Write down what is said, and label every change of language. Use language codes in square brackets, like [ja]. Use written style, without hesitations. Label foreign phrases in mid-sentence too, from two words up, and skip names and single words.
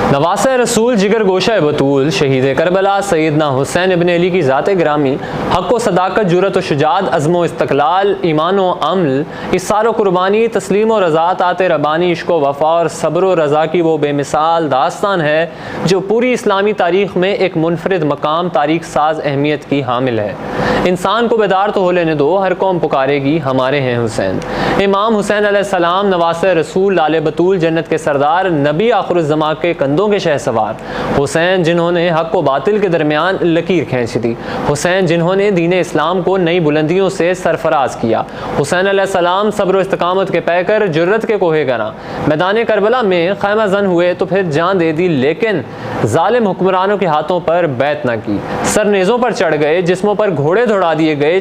[ur] نواسہ رسول جگر گوشہ بطول شہید کربلا سیدنا حسین ابن علی کی ذات گرامی حق و صداقت، جرأت و شجاعت، عزم و استقلال، ایمان و عمل، اصرار و قربانی، تسلیم و رضا، طاعت ربانی، عشق و وفا اور صبر و رضا کی وہ بے مثال داستان ہے جو پوری اسلامی تاریخ میں ایک منفرد مقام، تاریخ ساز اہمیت کی حامل ہے۔ انسان کو بیدار تو ہو لینے دو، ہر قوم پکارے گی ہمارے ہیں حسین۔ امام حسین علیہ السلام نواسہ رسول، لال بطول، جنت کے سردار، نبی آخر الزماں کے کندھوں کے شہ سوار، حسین جنہوں نے حق و باطل کے درمیان لکیر کھینچ دی، حسین جنہوں نے دین اسلام کو نئی بلندیوں سے سرفراز کیا، حسین علیہ السلام صبر و استقامت کے پیکر، جرت کے کوہ گراں، میدان کربلا میں خیمہ زن ہوئے تو پھر جان دے دی، لیکن ظالم حکمرانوں کے ہاتھوں پر بیعت نہ کی، سر نیزوں پر چڑھ گئے، جسموں پر گھوڑے دوڑا دیے گئے۔